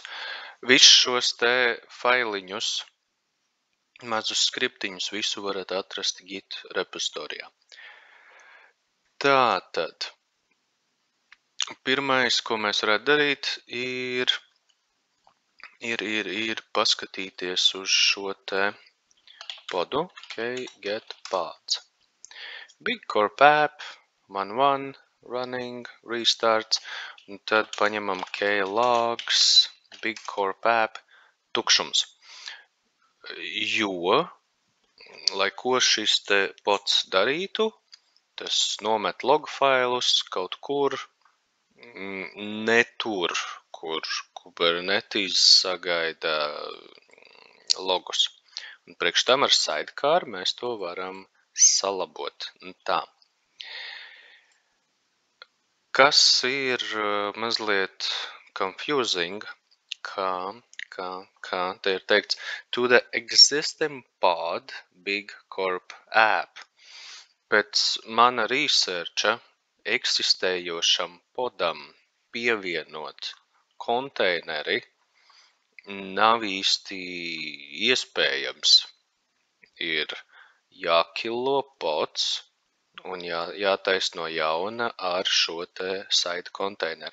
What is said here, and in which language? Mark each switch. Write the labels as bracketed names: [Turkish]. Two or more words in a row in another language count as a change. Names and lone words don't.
[Latvian] Visus šos te failiņus, mazus skriptiņus, visu varat atrast Git repozitorijā. Tātad, pirmais, ko mēs varētu darīt, ir paskatīties uz šo te podu. [English] OK, get pods. BigCorp app, -1, running, [Latvian] restarts, un tad paņemam logs, BigCorp app, tukšums. Jo, lai ko šis te pods darītu, tas nomet log failus kaut kur, ne tur, kur Kubernetes sagaida logus. Un priekš tam ar sidecar mēs to varam salabot. Tā. Kas ir mazliet confusing, kā te ir teikts, [English] to the existing pod BigCorp app. [Latvian] Pēc mana researcha eksistējošam podam pievienot konteineri nav īsti iespējams. Ir jākilo pods un jātais no jauna ar šo te side konteineri.